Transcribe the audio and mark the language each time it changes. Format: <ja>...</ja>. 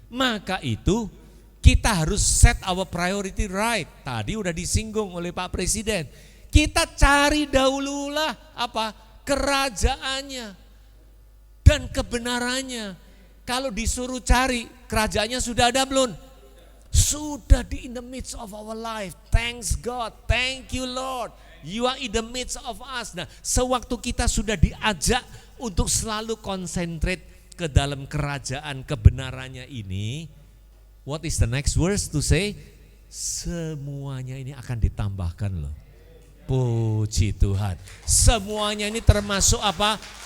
<id>Maka itu kita harus</id> <en>set our priority right.</en> <id>Tadi udah disinggung oleh Pak Presiden. Kita cari dahululah kerajaannya dan kebenarannya. Kalau disuruh cari, kerajaannya sudah ada belum?</id> <en>Sudah in the midst of our life. Thanks God, thank you Lord. You are in the midst of us.</en> <id>Nah, sewaktu kita sudah diajak untuk selalu konsentrate ke dalam kerajaan kebenarannya ini,</id> <en>what is the next verse to say?</en> <id>Semuanya ini akan ditambahkan loh. Puji Tuhan. Semuanya ini termasuk apa?</id>